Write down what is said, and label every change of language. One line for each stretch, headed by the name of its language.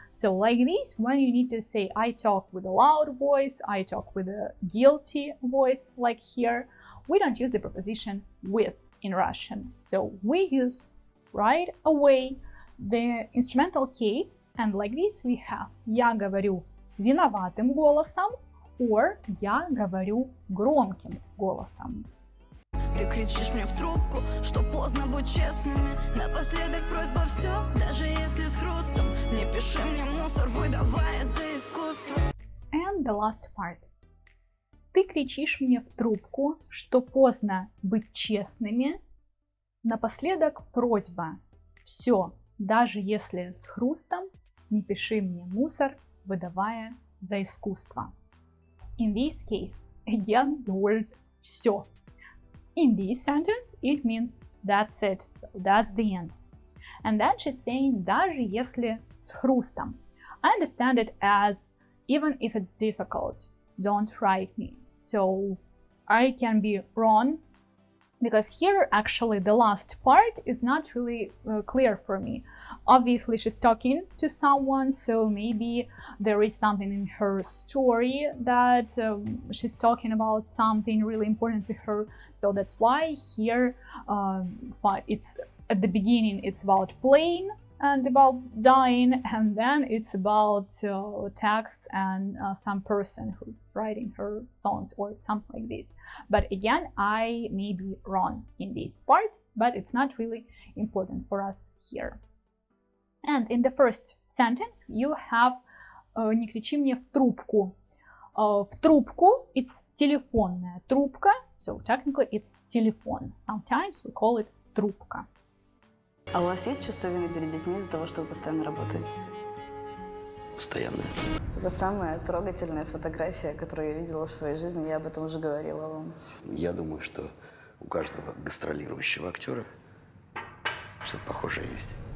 English: So like this, when you need to say I talk with a loud voice, I talk with a guilty voice, like here, we don't use the preposition with in Russian. So we use right away the instrumental case, and like this we have
Russian: я говорю виноватым голосом
English: or
Russian: я говорю громким голосом. Ты кричишь мне в трубку, что поздно, будь честными. Напоследок просьба все, даже если с хрустом. Не пиши мне мусор, выдавая за искусство.
English: And the last part.
Russian: Ты кричишь мне в трубку, что поздно быть честными. Напоследок просьба. Все, даже если с хрустом, не пиши мне мусор, выдавая за искусство.
English: In this case, again the word все. In this sentence, it means that's it, so that's the end. And then she's saying
Russian: даже если с хрустом.
English: I understand it as even if it's difficult, don't write me. So I can be wrong because here actually the last part is not really clear for me. Obviously she's talking to someone, so maybe there is something in her story that she's talking about something really important to her. So that's why here it's at the beginning it's about playing and about dying, and then it's about text and some person who's writing her songs or something like this. But again, I may be wrong in this part, but it's not really important for us here. And in the first sentence you have
Russian: не кричи мне в трубку. В трубку it's телефонная трубка,
English: so technically it's
Russian: телефон.
English: Sometimes we call it трубка.
Russian: А у вас есть чувство вины перед детьми из-за того, что вы постоянно работаете? Постоянно. Это самая трогательная фотография, которую я видела в своей жизни, я об этом уже говорила вам. Я думаю, что у каждого гастролирующего актера что-то похожее есть.